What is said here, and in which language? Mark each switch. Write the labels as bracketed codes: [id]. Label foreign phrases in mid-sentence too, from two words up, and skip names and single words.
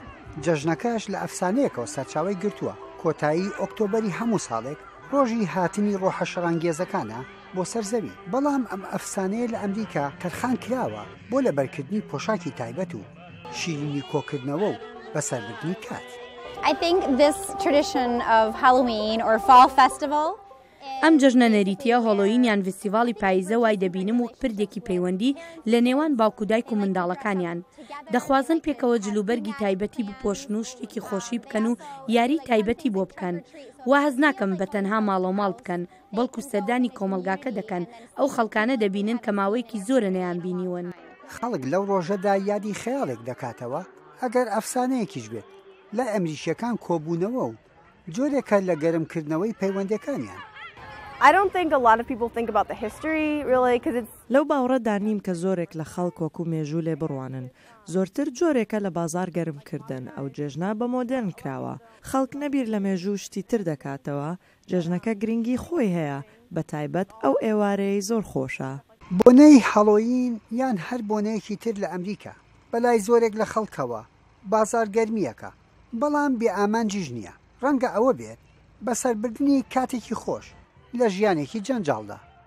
[ckb] جەژنەکەش لە ئەفسانەیەکەوە سەرچاوی گرتووە کۆتایی ئۆکتۆبەری هەموو ساڵێک ڕۆژی هاتنی ڕۆحەشەڕانگێزەکانە بۆ سەرزەوی بەڵام ئەم ئەفسانەیە لە ئەمریکا تەرخان کراوە بۆ لەبەرکردنی پۆشاکی تایبەت و شیرینی کۆکردنەوە و بەسەربردنی کات. [en] I think this tradition of Halloween or fall festival [ckb] ئەم جەژنە نەریتیە هۆڵۆوینیان فستیڤاڵی پاییزە وای دەبینم وەک پردێکی پەیوەندی لە نێوان باوکودایک و منداڵەکانیان دەخوازن پێکەوە جلوبەرگی تایبەتی بپۆشن و شتێکی خۆشی بکەن و یاری تایبەتی بۆ بکەن وا هەز ناکەم بە تەنها ماڵۆ ماڵ بکەن بەڵکو سەردانی کۆمەلگاکە دەکەن ئەو خەڵکانە دەبینن کە ماوەیەکی زۆرە نەیان بینیون خەڵک لەو ڕۆژەدا یادی خەیاڵێک دەکاتەوە ئەگەر ئەفسانەیەکیش بێت لە ئەمریکیەکان کۆبوونەوە و جۆرێکە لە گەرمکردنەوەی پەیوەندەکانیان. [en] I don't think a lot of people think about the history really because it's [ckb] لەو باوەڕەدا نیم کە زۆرێک لە خەڵک وەکو مێژوو لێ بڕوانن زۆرتر جۆرێکە لە بازار گەرمکردن ئەو جێژنا بە مۆدرن کراوە خەڵک نەبیر لە مێژوو شتی تر دەکاتەوە جێژنەکە گرنگی خۆی هەیە بە تایبەت ئەو ئێوارەی زۆر خۆشە بۆنەی هەڵۆوین یان هەر بۆنەیەکی تر لە ئەمریکا بەلای زۆرێک لە خەڵکەوە بازار گەرمیەکە بەڵام بێ ئامانجیش نییە ڕەنگە ئەوە بێت بەسەربردنی کاتێکی خۆش لە ژیانێکی جەنجاڵدا.